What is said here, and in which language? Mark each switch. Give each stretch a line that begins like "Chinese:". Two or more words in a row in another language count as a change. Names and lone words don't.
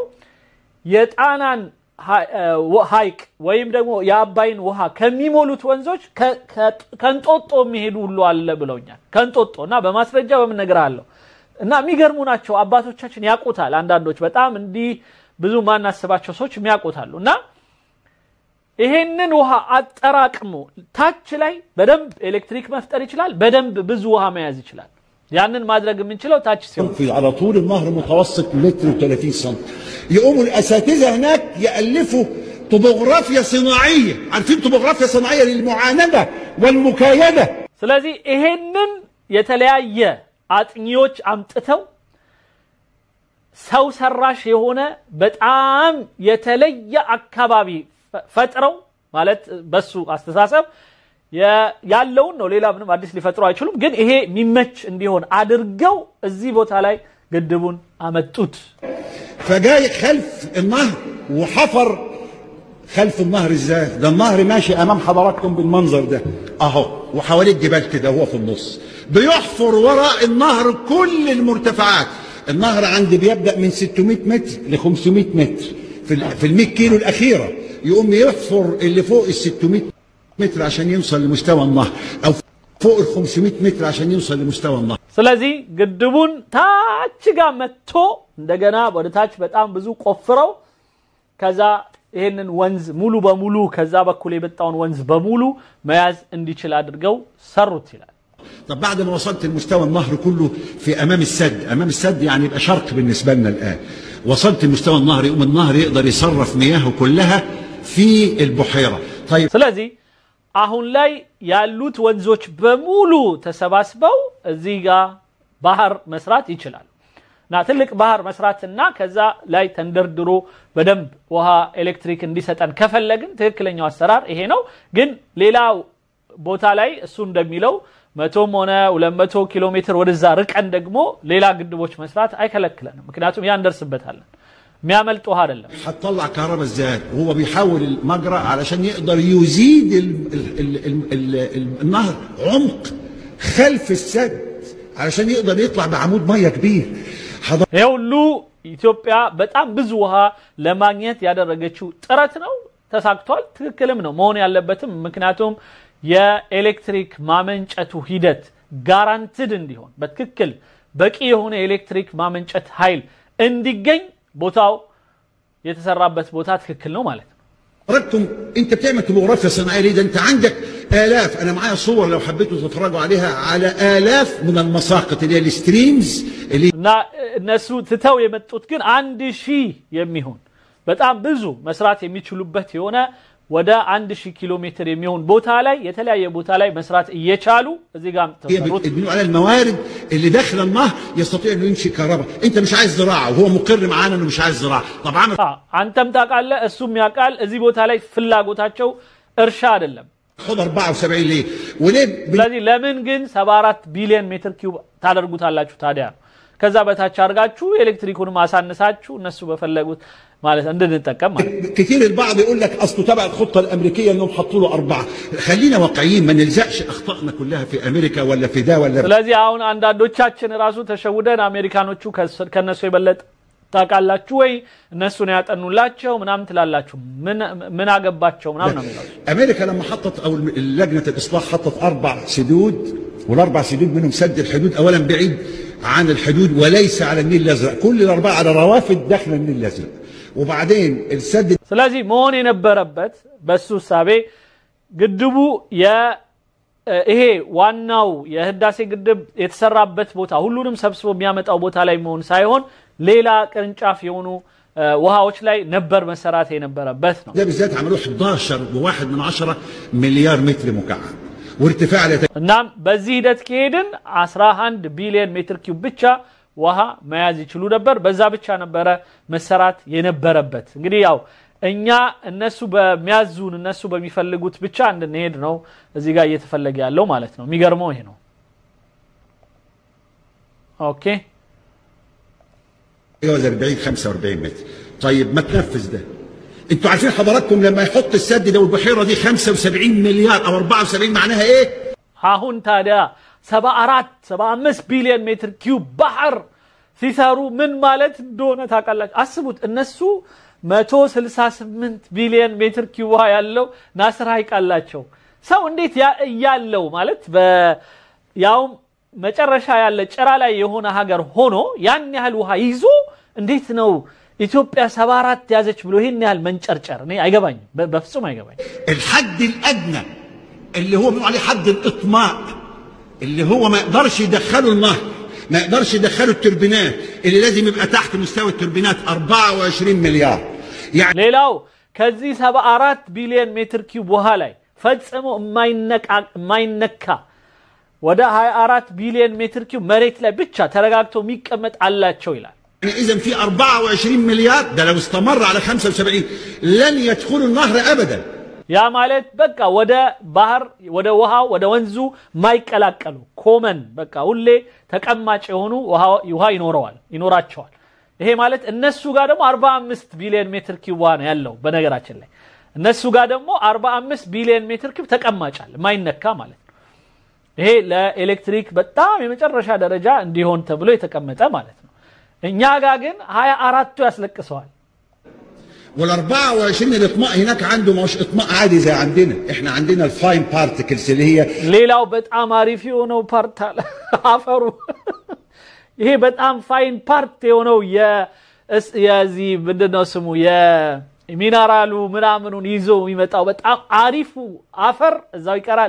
Amharic: የጣናን ሃይቅ ወይም ደግሞ የአባይን ውሃ ከሚሞሉት ወንዞች ከንጦጦ የሚሄዱ ሁሉ አለ ብለውኛል ከንጦጦና በማስረጃ በመነገር አለው እና የሚገርሙ ናቸው አባቶቻችን ያቆታል አንዳንዶች በጣም እንዲ ብዙ ማናስባቸው ሰዎች የሚያቆታሉና ይሄንን ውሃ አጠራቅሞ ታች ላይ በደንብ ኤሌክትሪክ መፍጠር ይችላል በደንብ ብዙ ውሃ መያዝ ይችላል ያንን ማድረግ የምንችለው ታች ሲሆን
Arabic: على طول النهر متوسط متر و30 سم يقوموا الاساتذه هناك يالفوا طبوغرافيا صناعيه عارفين طبوغرافيا صناعيه للمعانده والمكايده
Amharic: ስለዚህ ይሄንን የተለያየ አጥኚዎች አምጥተው ሰው ሰራሽ የሆነ በጣም የተለየ አካባቢ ፈጥረው ማለት በሱ አስተሳሰብ ያለውን ነው ሌላ ምንም አዲስ ሊፈጥሩ አይችሉም ግን ይሄ ሚመች እንዲሆን አድርገው እዚህ ቦታ ላይ ግድቡን አመጡት
Arabic: فجاي خلف النهر وحفر خلف النهر ازاي ده النهر ماشي امام حضراتكم بالمنظر ده اهو وحواليه الجبال كده هو في النص بيحفر وراء النهر كل المرتفعات النهر عندي بيبدا من 600 متر ل 500 متر في ال 100 كيلو الاخيره يقوم يحفر اللي فوق ال 600 متر عشان يوصل لمستوى النهر او فوق ال 500 متر عشان يوصل لمستوى النهر
Amharic: ስለዚህ ግድቡን ታች ጋር መጥቶ እንደገና ወደ ታች በጣም ብዙ ቆፍረው ከዛ ይሄንን ወንዝ ሙሉ በሙሉ ከዛ በኩል የመጣውን ወንዝ በሙሉ መያዝ እንዲችል አድርገው ሰሩት ይላል
Arabic: طب بعد ما وصلت لمستوى النهر كله في امام السد يعني يبقى شرق بالنسبه لنا الان وصلت لمستوى النهر يقوم النهر يقدر يصرف مياهه كلها في البحيره طيب
Amharic: ስለዚህ አሁን ላይ ያሉት ወንዞች በሙሉ ተሰባስበው እዚህ ጋር ባህር መስራት ይችላል نا تلك بحر مسراتنا كذا لا تندردرو بدم وها إلكتريك انديستان كفلقن تكلنيو السرار إيه نو جن ليلاو بوتا لاي السون دميلو 100 ሆነ 200 ኪሎ ሜትር ወደዛ ርቀን ደግሞ ሌላ ግድቦች መስራት አይከለክለንም ምክንያቱም ያ እንደርስበታለን የሚያመልጥ ውሃ አይደለም
Arabic: هتطلع كهرباء ازاي وهو بيحول المجرى علشان يقدر يزيد النهر عمق خلف السد علشان يقدر يطلع بعمود ميه كبير
Amharic: ይሁሉ ኢትዮጵያ በጣም ብዙ ውሃ ለማግኘት ያደረገችው ጥረት ነው ተሳክቷል ትክክልም ነው መሆን ያለበትም ምክንያቱም የኤሌክትሪክ ማመንጨቱ ሂደት ጋራንቲድ እንዲሆን በትክክል በቂ የሆነ ኤሌክትሪክ ማመንጨት ኃይል እንዲገኝ ቦታው የተሰራበት ቦታ ትክክል ነው ማለት ነው
Arabic: حضرتكم انت بتعمل توبوغرافيا صناعيه ليه ده انت عندك آلاف انا معايا صور لو حبيتوا تتفرجوا عليها على آلاف من المساقط اللي هي الستريمز اللي
Amharic: እነሱ ትተው የመጡት ግን 1000 የሚሆን በጣም ብዙ መስራት የሚችሉበት የሆነ ወደ 1000 ኪሎ ሜትር የሚሆን ቦታ ላይ የተለያየ ቦታ ላይ መስራት እየቻሉ እዚህ ጋር ተሰሩት
Arabic: يبنوا على الموارد اللي داخل النهر يستطيع انه ينشئ كهرباء انت مش عايز زراعه وهو مقر معانا انه مش عايز زراعه طبعا
Amharic: አንተም ታውቃለህ እሱም ያውቃል እዚህ ቦታ ላይ ፍላጎታቸው እርሻ አይደለም
Arabic: خد 74 ليه وليه
Amharic: ስለዚህ ለምን ግን 74 ቢሊዮን ሜትር ኪዩብ ታደርጉታላችሁ ታዲያ ከዛ በታች አርጋችሁ ኤሌክትሪኩን ማሳነሳችሁ እነሱ በፈለጉት ማለት እንድንጠቀም ማለት
Arabic: كثير البعض يقول لك اصله تبع الخطه الامريكيه انهم حطوا له 4 خلينا واقعيين ما نلزقش اخطائنا كلها في امريكا ولا في ده ولا
Amharic: ስለዚህ አሁን አንዳንዶቻችን ራሱ ተሸውደን አሜሪካኖቹ ከነሱ ይበለጥ ታቃላችሁ ወይ እነሱ ነው ያጠኑላቸው ምናምን ትላላችሁ ምን አገባቸው ምናምን ነው የሚለው
Arabic: امريكا لما حطت او لجنه الاصلاح حطت 4 سدود والاربع سدود منهم سد الحدود اولا بعيد عن الحدود وليس على النيل الازرق كل الاربعه على روافد داخل النيل الازرق وبعدين السد
Amharic: ስለዚህ መሆን የነበረበት በሱ ሳቤ ግድቡ ይሄ ዋናው የህዳሴ ግድብ የተሰራበት ቦታ ሁሉንም ሰብስቦ የሚያመጣው ቦታ ላይ መሆን ሳይሆን ሌላ ቅርንጫፍ የሆኑ ውሃዎች ላይ ነበር መሰራት የነበረበት ነው
Arabic: ده بالذات عملوا 11.1 مليار متر مكعب وارتفاع
Amharic: እናም በዚህ ሂደት ከሄድን 11 ቢሊዮን ሜትር ኪዩብ ብቻ ውሃ መያዝ ይችሉ ነበር በዛ ብቻ ነበር መሰራት የነበረበት እንግዲህ ያው እኛ እነሱ በሚያዙን እነሱ በሚፈልጉት ብቻ እንድንሄድ ነው እዚህ ጋር እየተፈለገ ያለው ማለት ነው የሚገርመው ይሄ ነው ኦኬ
Arabic: يوزر بعيد 45 متر طيب ما تنفذ ده انتوا عارفين حضراتكم لما يحط السد ده والبحيره دي 75 مليار او 74 معناها ايه
Amharic: አሁን ታዲያ 75 ቢሊዮን ሜትር ኪዩብ ባህር ሲሰሩ ምን ማለት እንደሆነ ታውቃላችሁ አስቡት እነሱ 168 ቢሊዮን ሜትር ኪዩብ ያለው ናስር አይቃላቸው ሰው እንዴት ያለው ማለት በያው መጨረሻ ያለ ጭራ ላይ የሆነ ሀገር ሆኖ ያን ያህል ውሃ ይዞ እንዴት ነው ኢትዮጵያ 74 ያዘች ብሎ ይሄን ያህል መንጨርጨር እኔ አይገባኝም በፍጹም አይገባኝም
Arabic: الحد الادنى اللي هو بيقولوا عليه حد الاطماء اللي هو ما يقدرش يدخله النهر ما يقدرش يدخله التوربينات اللي لازم يبقى تحت مستوى التوربينات 24 مليار يعني
Amharic: ሌላው ከዚህ 74 ቢሊዮን ሜትር ኪዩብ ውሃ ላይ ፈጽሞ የማይነካ ወደ 24 ቢሊዮን ሜትር ኪዩብ መሬት ላይ ብቻ ተረጋግቶ የሚቀመጥ አላቸው ይላል
Arabic: يعني اذا في 24 مليار ده لو استمر على 75 لن يدخل النهر ابدا
Amharic: ያ ማለት በቃ ወደ ባህር ወደ ውሃው ወደ ወንዙ ማይቀላቀሉ ኮመን በቃ ሁሌ ተቀማጭ የሆኑ ውሃ ይኖራቸዋል ይሄ ማለት እነሱ ጋር ደግሞ 45 ቢሊዮን ሜትር ኪዩብ ነው ያለው በነገራችን ላይ እነሱ ጋር ደግሞ 45 ቢሊዮን ሜትር ኪዩብ ተቀማጫል ማይነካ ማለት ነው ይሄ ለኤሌክትሪክ በጣም የመጨረሻ ደረጃ እንዲሆን ተብሎ የተቀመጠ ማለት ነው እኛ ጋር ግን 24ቱ ያስለቅሰዋል
Arabic: وال24 الاطماء هناك عنده مش اطماء عادي زي عندنا احنا عندنا
English: the fine particles
Arabic: اللي هي
Amharic: ሌላው በጣም አሪፍ የሆነው ፓርት አለ አፈሩ ይሄ በጣም
English: fine part
Amharic: የሆነው የዚህ ምንድነው ስሙ የሚነራሉ ምናምኑን ይዞ የሚመጣው በጣም አሪፉ አፈር እዛው ይቀራል